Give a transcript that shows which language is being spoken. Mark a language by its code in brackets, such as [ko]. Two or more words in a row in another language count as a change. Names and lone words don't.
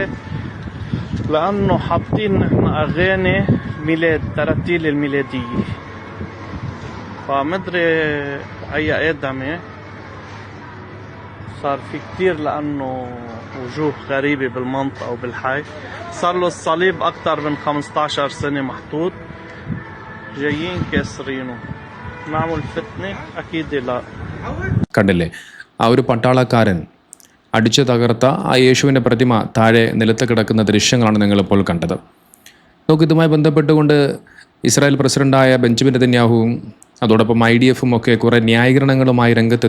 [ar] لأنه حاطين نحن أغاني ميلاد، تراتيل الميلادية، فمدري أي آدمي صار في كتير لأنه وجوه غريبة بالمنطقة وبالحي. صار له الصليب أكتر من 15 سنة محطوط، جايين كاسرينه. نعمل فتنة؟ أكيد لا. [ml] കണ്ടില്ലേ, ആ ഒരു പട്ടാളക്കാരൻ അടിച്ചു തകർത്ത ആ യേശുവിൻ്റെ പ്രതിമ താഴെ നിലത്ത് കിടക്കുന്ന ദൃശ്യങ്ങളാണ് നിങ്ങളിപ്പോൾ കണ്ടത്. നമുക്ക് ഇതുമായി ബന്ധപ്പെട്ടുകൊണ്ട് ഇസ്രായേൽ പ്രസിഡൻ്റായ ബെഞ്ചമിൻ നെതന്യാഹുവും അതോടൊപ്പം IDFും ഒക്കെ കുറേ ന്യായീകരണങ്ങളുമായി രംഗത്തെത്തിയിട്ടുണ്ട്.